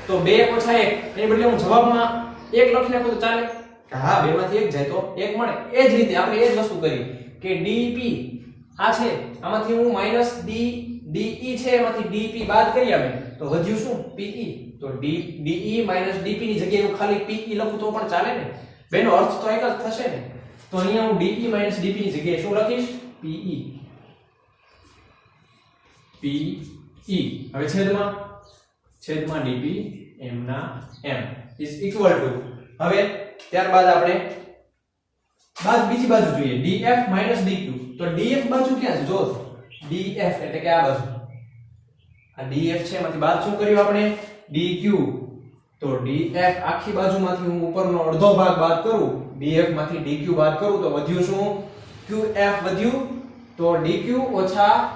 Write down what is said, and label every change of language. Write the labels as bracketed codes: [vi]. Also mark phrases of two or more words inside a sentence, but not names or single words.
[gu] તો 2 ઓછા 1 એની બદલે હું જવાબમાં 1 લખી નાખું તો ચાલે કે હા 2 માંથી 1 જાય તો 1 મળે એ જ રીતે આપણે એ જ વસ્તુ કરી કે dp આ છે આમાંથી હું -de છે એમાંથી dp બાદ કરી આવે તો વધ્યું શું pe તો de dp ની જગ્યાએ હું ખાલી pe લખું તો પણ ચાલે ને બેનો અર્થ તો એક જ થશે ને તો અહીંયા હું de dp ની જગ્યાએ શું લખીશ pe હવે છેદમાં dp m ના m [en] is equal to [gu] હવે ત્યારબાદ આપણે બીજી બાજુ જોઈએ df dq તો df બાજુ ક્યાં છે જો df એટલે કે આ બાજુ આ df છે એમાંથી બાદ શું કર્યું આપણે dq તો df આખી બાજુમાંથી હું ઉપરનો અડધો ભાગ બાદ કરું df માંથી dq બાદ કરું તો વધ્યું શું qf વધ્યું તો df ઓછા